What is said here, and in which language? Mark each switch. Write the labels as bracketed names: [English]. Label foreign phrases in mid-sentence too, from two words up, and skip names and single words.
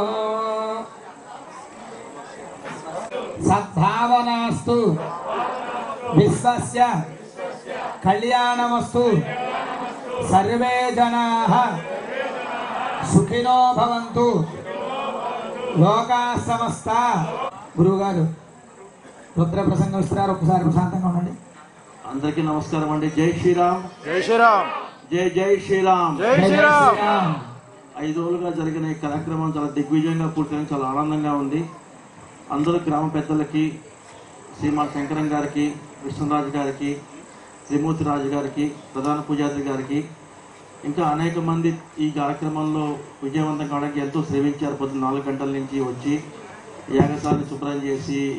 [Sanskrit] सद्भावनास्तु विश्वस्य कल्याणमस्तु सर्वे जनाः सुखिनो भवन्तु लोकाः समस्ता [Telugu] गुरुगाరు రుద్ర ప్రసంగం ఇస్తారు ఒకసారి ప్రశాంతంగా ఉండండి అందరికీ నమస్కారం అండి జై శ్రీరామ్ జై శ్రీరామ్ జై జై శ్రీరామ్ జై శ్రీరామ్ 5 రోజులుగా జరిగిన ఈ కార్యక్రమం చాలా దిగ్విజయంగా పూర్తయింది చాలా ఆనందంగా ఉంది అందరూ గ్రామ పెద్దలకి శ్రీమాన్ శంకరం గారికి విష్ణురాజు గారికి త్రిమూర్తి రాజు గారికి ప్రధాన పూజారి గారికి ఇంకా అనేక మంది ఈ కార్యక్రమంలో విజయవంతం కావడానికి ఎంతో శ్రమించారు పొద్దున్న 4 గంటల నుంచి వచ్చి యాగశాలని శుభ్రం చేసి